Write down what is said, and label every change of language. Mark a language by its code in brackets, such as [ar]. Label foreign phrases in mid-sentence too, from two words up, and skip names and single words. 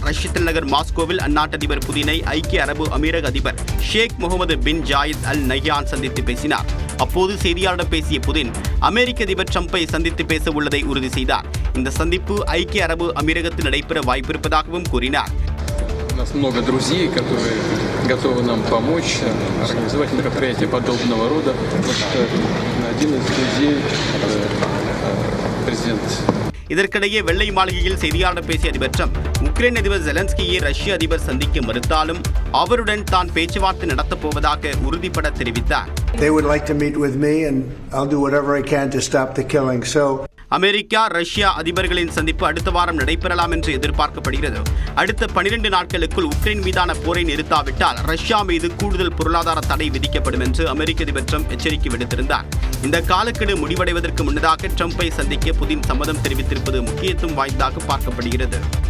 [ta] ரஷ்ய தலைநகர் மாஸ்கோவில் அந்நாட்டு அதிபர் புதினை ஐக்கிய அரபு அமீரக அதிபர் ஷேக் முகமது பின் ஜாயித் அல் நஹ்யான் சந்தித்து பேசினார். அப்போது செய்தியாளர்களிடம் பேசிய புதின் அமெரிக்க அதிபர் ட்ரம்பை சந்தித்து பேச உள்ளதை உறுதி செய்தார். இந்த சந்திப்பு ஐக்கிய அரபு அமீரகத்தில் நடைபெற வாய்ப்பிருப்பதாகவும் கூறினார். [ru] У нас много друзей, которые готовы нам помочь организовать мероприятия подобного рода. Один из друзей президент. [ta] இதற்கிடையே வெள்ளை மாளிகையில் செய்தியாளர் பேசிய அதிபர் ட்ரம்ப் உக்ரைன் அதிபர் ஜெலன்ஸ்கியை ரஷ்ய அதிபர் சந்திக்க மறுத்தாலும் அவருடன் தான் பேச்சுவார்த்தை நடத்தப் போவதாக உறுதிபட தெரிவித்தார். [en] They would like to meet with me and I'll do whatever I can to stop the killing. [ta] So அமெரிக்கா, ரஷ்யா அதிபர்களின் சந்திப்பு அடுத்த வாரம் நடைபெறலாம் என்று எதிர்பார்க்கப்படுகிறது. அடுத்த 12 நாட்களுக்குள் உக்ரைன் மீதான போரை நிறுத்தாவிட்டால் ரஷ்யா மீது கூடுதல் பொருளாதார தடை விதிக்கப்படும் என்று அமெரிக்க அதிபர் ட்ரம்ப் எச்சரிக்கை விடுத்திருந்தார். இந்த காலக்கெடு முடிவடைவதற்கு முன்னதாக ட்ரம்பை சந்திக்க புதின் சம்மதம் தெரிவித்திருப்பது முக்கியத்துவம் வாய்ந்ததாக பார்க்கப்படுகிறது.